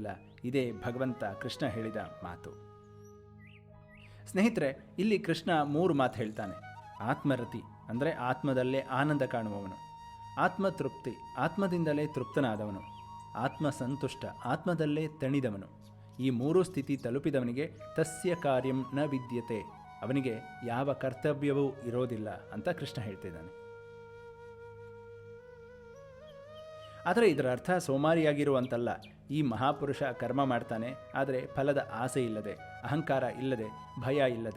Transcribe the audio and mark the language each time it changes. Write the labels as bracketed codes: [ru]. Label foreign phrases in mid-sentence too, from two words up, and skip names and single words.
[kn] ಇದೇ ಭಗವಂತ ಕೃಷ್ಣ ಹೇಳಿದ ಮಾತು. ಸ್ನೇಹಿತರೆ, ಇಲ್ಲಿ ಕೃಷ್ಣ 3 ಮಾತು ಹೇಳ್ತಾನೆ. ಆತ್ಮರತಿ ಅಂದರೆ ಆತ್ಮದಲ್ಲೇ ಆನಂದ ಕಾಣುವವನು, ಆತ್ಮತೃಪ್ತಿ ಆತ್ಮದಿಂದಲೇ ತೃಪ್ತನಾದವನು, ಆತ್ಮಸಂತುಷ್ಟ ಆತ್ಮದಲ್ಲೇ ತಣಿದವನು. ಈ 3 ಸ್ಥಿತಿ ತಲುಪಿದವನಿಗೆ [sa] ತಸ್ಯ ಕಾರ್ಯಂ ನ ವಿದ್ಯತೆ, [kn] ಅವನಿಗೆ ಯಾವ ಕರ್ತವ್ಯವೂ ಇರೋದಿಲ್ಲ ಅಂತ ಕೃಷ್ಣ ಹೇಳ್ತಿದ್ದಾನೆ. ಆದರೆ ಇದರ ಅರ್ಥ ಸೋಮಾರಿಯಾಗಿರುವಂತಲ್ಲ. ಈ ಮಹಾಪುರುಷ ಕರ್ಮ ಮಾಡ್ತಾನೆ, ಆದರೆ ಫಲದ ಆಸೆ ಇಲ್ಲದೆ, ಅಹಂಕಾರ ಇಲ್ಲದೆ, ಭಯ ಇಲ್ಲದೆ.